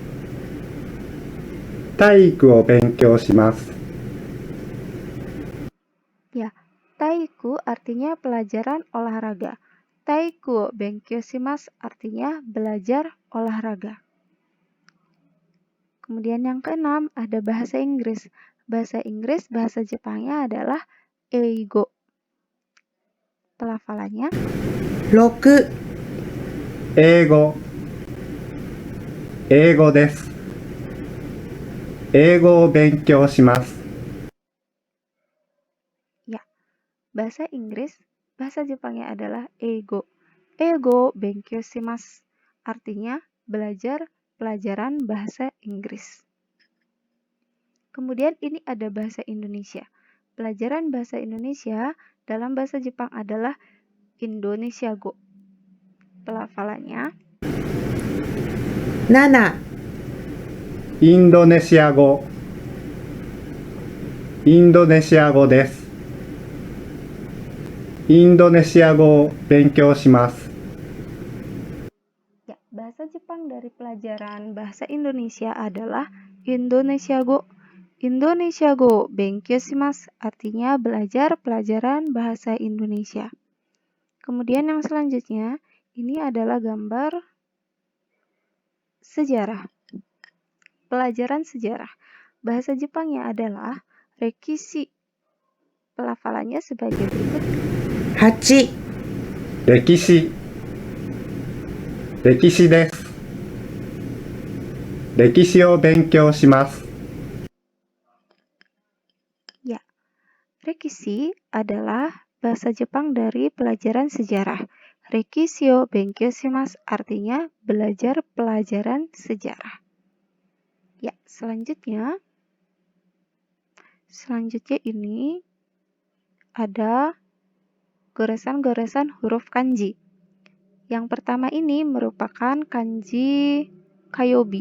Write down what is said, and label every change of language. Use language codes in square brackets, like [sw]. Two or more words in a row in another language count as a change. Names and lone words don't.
[ja] 体育を勉強します。 [id] ya, Taiku artinya pelajaran olahraga. [ja] 体育 勉強 します [id] artinya belajar olahraga. Kemudian yang keenam ada bahasa Inggris. Bahasa Jepangnya adalah Eigo. Pelafalannya [ja] 6、英語、英語です。英語を勉強します。 [id] ya. Bahasa Jepangnya adalah Eigo. [ja] 英語 勉強 します [id] artinya belajar pelajaran bahasa Inggris. Kemudian ini ada bahasa Indonesia. Pelajaran bahasa Indonesia dalam bahasa Jepang adalah Indonesiago. Pelafalannya [ja] 7、インドネシア語、インドネシア語です。インドネシア語を勉強します。 [id] ya, bahasa Jepang dari pelajaran bahasa Indonesia adalah Indonesiago. [ja] インドネシア語 勉強 します [id] artinya belajar pelajaran bahasa Indonesia. Kemudian yang selanjutnya, ini adalah gambar sejarah. pelajaran sejarah. Bahasa Jepangnya adalah rekishi. Pelafalannya sebagai berikut. [ja] 8、歴史歴史です歴史を勉強します [id] Ya, rekishi adalah bahasa Jepang dari pelajaran sejarah. [ja] 歴史を 勉強 します [id] artinya belajar pelajaran sejarah. Ya, selanjutnya ini ada goresan-goresan huruf kanji. Yang pertama ini merupakan kanji kayobi.